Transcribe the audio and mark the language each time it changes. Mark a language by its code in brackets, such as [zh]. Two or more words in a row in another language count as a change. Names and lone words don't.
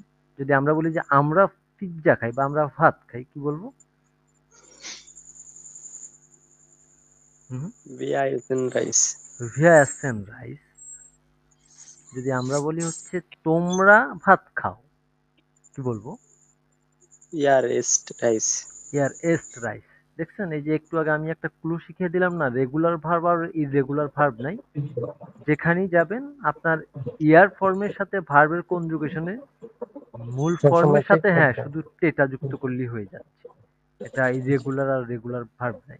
[bn] যদি আমরা বলি যে আমরা পিজ্জা খাই বা আমরা ভাত খাই, কি বলবো? হুম, [de] Wir essen Reis. Wir essen Reis. [bn] যদি আমরা বলি হচ্ছে তোমরা ভাত খাও, কি বলবো? [de] Ihr esst Reis. Ihr esst Reis. [bn] দেখছেন, এই যে একটু আগে আমি একটা ক্লু শিখিয়ে দিলাম না, রেগুলার ভার্ব আর ইররেগুলার ভার্ব নাই। যেখানেই যাবেন আপনার ইয়ার ফর্মের সাথে ভার্বের কনজুগেশনে মূল সবসময় ফর্মের ঠিক সাথে হ্যাঁ থাকবে। শুধু টেটা যুক্ত করলেই হয়ে যাচ্ছে। এটা ইরেগুলার আর রেগুলার ভার্ব নাই।